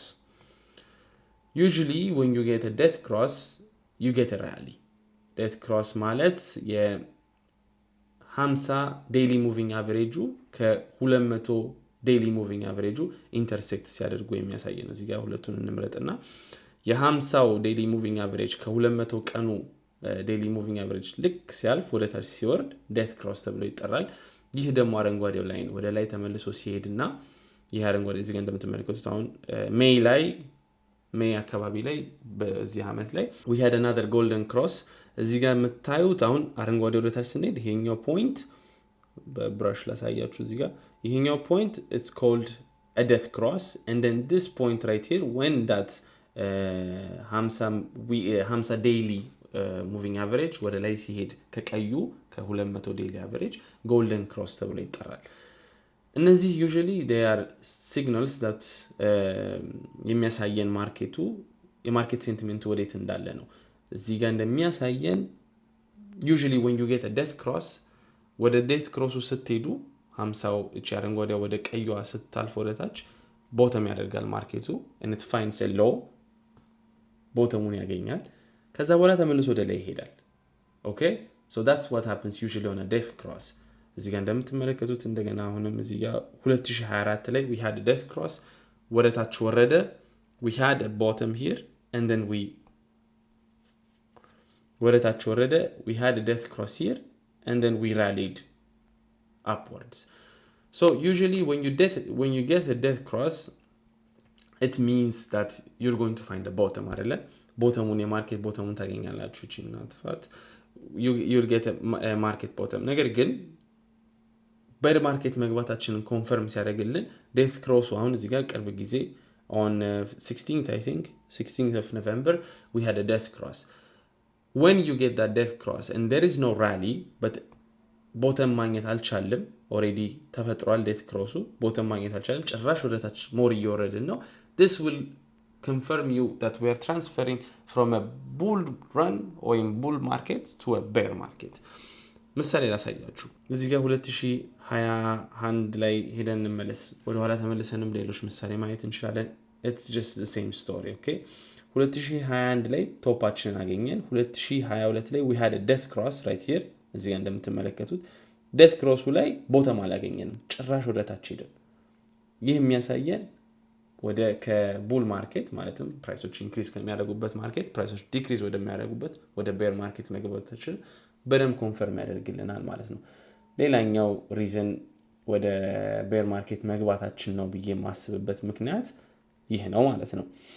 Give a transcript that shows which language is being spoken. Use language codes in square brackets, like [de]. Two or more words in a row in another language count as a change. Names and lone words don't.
[en] Usually when you get a death cross you get a rally. death cross [am] ማለት የ50 ዴይሊ ሙቪንግ አቨሬጁ ከ200 ዴይሊ ሙቪንግ አቨሬጁ ኢንተርሴክት ሲያደርጉ የሚያሳይ ነው። እዚህ ጋር ሁለቱን እንምረጥና የ50 ዴይሊ ሙቪንግ አቨሬጅ ከ200 ቀኑ ዴይሊ ሙቪንግ አቨሬጅ ልክ ሲያልፍ ወደ ታች ሲወርድ ዴት ክሮስ ተብሎ ይጠራል። ይህ ደግሞ አረንጓዴው ላይን ወደ ላይ ተመልሶ ሲሄድና ይህ አረንጓዴ እዚህ ጋር እንደምትመለከቱት አሁን ሜይ አካባቢ ላይ በዚህ አመት ላይ [en] we had another golden cross። [am] እዚህ ጋር የምታዩት አሁን አረንጓዴ ወደ ታች ስንሄድ ይሄኛው ፖይንት በብራሽ ላሳያችሁ። እዚህ ጋር ይሄኛው ፖይንት [en] it's called a death cross, and then this point right here, when that 50 daily moving average [am] ወደ ላይ ሲሄድ ከቀዩ ከ200 [en] daily average golden cross [am] ተብሎ ይጠራል። እነዚህ [en] usually they are signals that [am] የሚያሳየን ማርኬቱ የማርኬት ሴንቲሜንቱ ወዴት እንዳለ ነው። እዚህ ጋር እንደሚያሳየን [en] usually when you get a death cross [am] ወደ [en] death cross [am] ስትሄዱ 50 እቺ አረንጓዴ ወደ ቀዩዋ ስታልፍ ወደታች ቦተም ያደርጋል ማርኬቱ [en] and it finds a low [am] ቦተሙን ያገኛል ከዛ በኋላ ተመልሶ ወደ ላይ ይሄዳል። [en] okay so that's what happens usually on a death cross። [am] እዚህ ጋር እንደምትመለከቱት እንደገና አሁንም እዚህ ጋር 2024 ላይ [en] we had a death cross [am] ወደታች ወረደ [en] we had a bottom here and then [am] ወደታች ወረደ [en] we had a death cross here and then we rallied upwards. So usually when you get a death cross it means that you're going to find a bottom [am] አይደለ ቦተሙን የማርኬት ቦተሙን ታገኛላችሁ እቺ እናጥፋት [en] you'll get a market bottom። [am] ነገር ግን በር ማርኬት መግባታችንን ኮንፈርም ሲያደርግልን ዴት ክሮሱ አሁን እዚህ ጋር ቅርብ ጊዜ [en] on 16th I think 16th of November we had a death cross. When you get that death cross and there is no rally but bottom [am] ማግኘት አልቻለም [en] already [am] ተፈጥሯል ዴት ክሮሱ [en] bottom [am] ማግኘት አልቻለም ጭራሽ ወደታች ሞር እየወረድን ነው [en] this will confirm you that we are transferring from a bull run or in bull market to a bear market. [am] ምሳሌ ላሳያችሁ እዚህ ጋር 2021 ላይ ሄደን እንመለስ ወደ ኋላ ተመልሰንም ሌሎች ምሳሌ ማየት እንችላለን [en] it's just the same story [am] okay 2021 ላይ ቶፓችንን አገኘን 2022 ላይ [en] we had a death cross right here [am] እዚህ ጋር እንደምትመለከቱት [en] death cross [am] ላይ ቦተም አላገኘንም ጭራሽ ወደታች ሄደን ይህ የሚያሳየን ወደ ከቡል ማርኬት ማለትም ፕራይሶች ኢንክሪዝ ከሚያደርጉበት ማርኬት ፕራይሶች ዲክሪዝ ወደሚያደርጉበት ወደ ቤር ማርኬት መግባታችን በደም ኮንፈርም ያደርግልናል ማለት ነው። ሌላኛው ሪዝን ወደ ቤር ማርኬት መግባታችን ነው ብዬ ማስብበት ምክንያት ይህ ነው ማለት ነው።